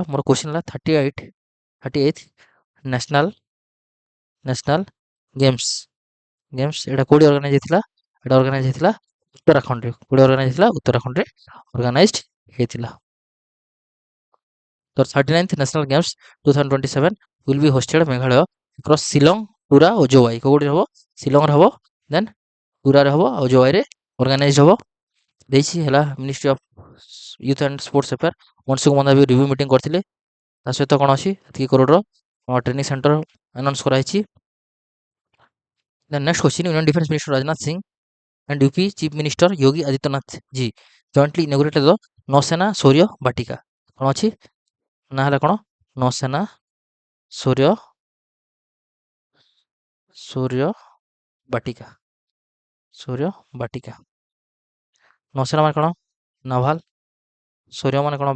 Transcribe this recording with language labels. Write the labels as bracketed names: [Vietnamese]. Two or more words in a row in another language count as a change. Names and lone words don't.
[Odia] ମୋର କ୍ୱେଶ୍ଚନ୍ ହେଲା 38th ନ୍ୟାସନାଲ୍ ଗେମ୍ସ ଏଇଟା କୋଉଠି ଅର୍ଗାନାଇଜ୍ ହେଇଥିଲା? ଏଇଟା ଅର୍ଗାନାଇଜ୍ ହେଇଥିଲା ଉତ୍ତରାଖଣ୍ଡରେ। କୋଉଠି ଅର୍ଗାନାଇଜ୍ ହେଇଥିଲା? ଉତ୍ତରାଖଣ୍ଡରେ ଅର୍ଗାନାଇଜ୍ଡ ହେଇଥିଲା। [English] ତ 39th National Games 2027 will be hosted ମେଘାଳୟ across ଶିଲଂ, ତୁରା ଓ ଜୋୱାଇ। [Odia] କୋଉଠି ହବ? ଶିଲଂରେ ହବ, ଦେନ୍ ତୁରାରେ ହବ ଆଉ ଜୋୱାଇରେ ଅର୍ଗାନାଇଜ୍ ହବ। ଦେଇଛି ହେଲା ମିନିଷ୍ଟ୍ରି ଅଫ୍ ୟୁଥ୍ ଆଣ୍ଡ ସ୍ପୋର୍ଟସ୍ ଆଫେୟାର୍। ମନସୁଖ ମଣ୍ଡାଭି [English] review meeting [Odia] କରିଥିଲେ। ତା ସହିତ କ'ଣ ଅଛି? ଏତିକି କରୋଡ଼ର [English] training centre [Odia] ଆନାଉନ୍ସ କରାଯାଇଛି। [English] then next question, Union Defence Minister ରାଜନାଥ ସିଂ and UP Chief Minister Yogi Adityanath ji jointly inaugurated the ନୌସେନା ଶୌର୍ଯ୍ୟ ବାଟିକା। [Odia] କ'ଣ ଅଛି? ନା ହେଲା କ'ଣ? ନୌସେନା ଶୌର୍ଯ୍ୟ ବାଟିକା। ନୌସେନା ମାନେ କ'ଣ? ନାଭାଲ, ଶୌର୍ଯ୍ୟ ମାନେ କ'ଣ?